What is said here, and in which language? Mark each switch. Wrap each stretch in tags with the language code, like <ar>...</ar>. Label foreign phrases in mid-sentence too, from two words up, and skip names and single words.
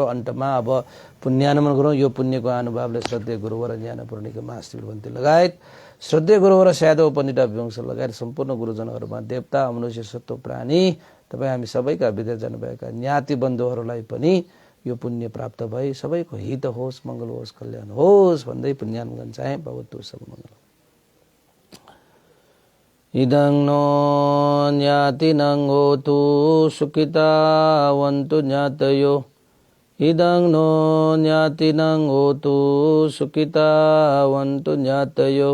<ne>अन्तमा अब पुण्यानुमन गरौँ। यो पुण्यको अनुभवले श्रद्धेय गुरुवर ज्ञान पूर्णिका महाशिव भन्ती लगायत श्रद्धेय गुरुवर यादव पण्डित विवंश लगायत सम्पूर्ण गुरुजनहरूमा देवता मनुष्य सत्व प्राणी तपाईँ हामी सबैका विदेश जानुभएका ज्ञाति बन्धुहरूलाई पनि यो पुण्य प्राप्त भई सबैको हित होस्, मङ्गल होस्, कल्याण होस् भन्दै पुण्यानुमन चाहे।</ne> <pi>भवतु सब मङ्गल। इदं नो ज्ञातिनं होतु सुखितावन्तु ज्ञातयो। इदं नो ज्ञातिनं होतु सुखितावन्तु ज्ञातयो।</pi>